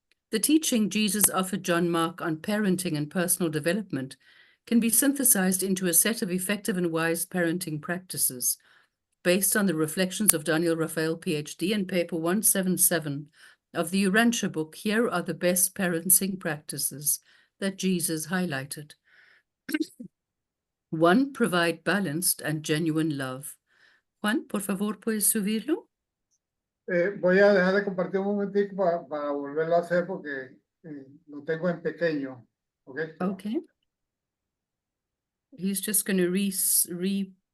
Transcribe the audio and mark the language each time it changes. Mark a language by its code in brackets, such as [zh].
[en] The teaching Jesus offered John Mark on parenting and personal development can be synthesized into a set of effective and wise parenting practices based on the reflections of Daniel Raphael, PhD, in paper 177 of the Urantia book. Here are the best parenting practices that Jesus highlighted. 1. Provide balanced and genuine love. [es] Juan, por favor, ¿puedes subirlo? Voy a dejar de compartir un momentico para volverlo a hacer porque lo tengo en pequeño. [en] Okay. Okay. He's just going to re-show.